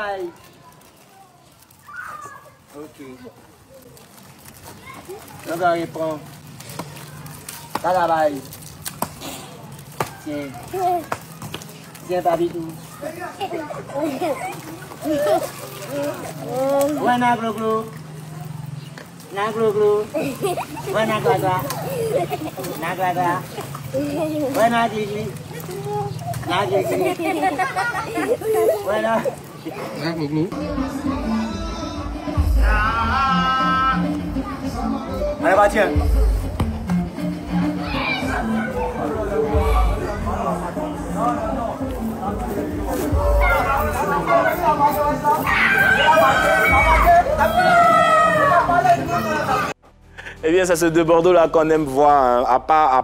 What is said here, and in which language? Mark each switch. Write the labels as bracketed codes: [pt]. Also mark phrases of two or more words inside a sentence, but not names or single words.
[fr] Ok. On va répondre. Travail. Tiens. Tiens, Babitou. Ouais, na glo-glo. Na glo-glo. Ouais, na gla-gla. Na gla-gla. Ouais, na gli-gli. Na gli-gli. Ouais, na. Na glo-glo. Allez, va, tiens. Eh bien, c'est ce de Bordeaux-là qu'on aime voir, hein.